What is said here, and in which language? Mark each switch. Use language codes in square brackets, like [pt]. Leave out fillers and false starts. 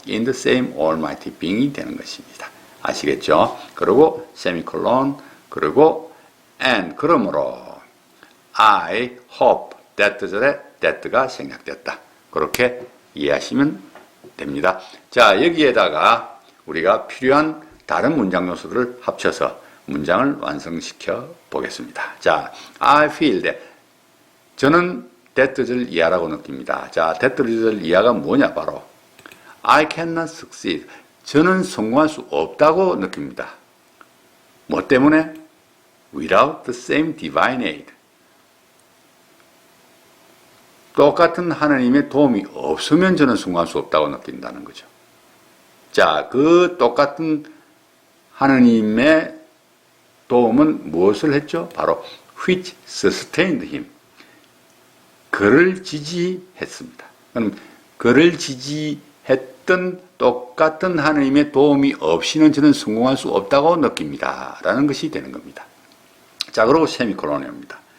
[en] in the same almighty being [ko] 이 되는 것입니다. 아시겠죠? 그리고 세미콜론, 그리고 and, 그러므로 [en] I hope that [ko] 절에 that가 생략됐다. 그렇게 이해하시면 됩니다. 자, 여기에다가 우리가 필요한 다른 문장 요소들을 합쳐서 문장을 완성시켜 보겠습니다. 자, [en] I feel that. [ko] 저는 that을 이하라고 느낍니다. 자, that을 이하가 뭐냐? 바로 [en] I cannot succeed. [ko] 저는 성공할 수 없다고 느낍니다. 뭐 때문에? [en] Without the same divine aid. [ko] 똑같은 하나님의 도움이 없으면 저는 성공할 수 없다고 느낀다는 거죠. 자, 그 똑같은 하나님의 도움은 무엇을 했죠? 바로 [en] which sustained him. [ko] 그를 지지했습니다. 그럼 그를 지지했던 똑같은 하나님의 도움이 없이는 저는 성공할 수 없다고 느낍니다. 라는 것이 되는 겁니다. 자, 그리고 세미콜론입니다.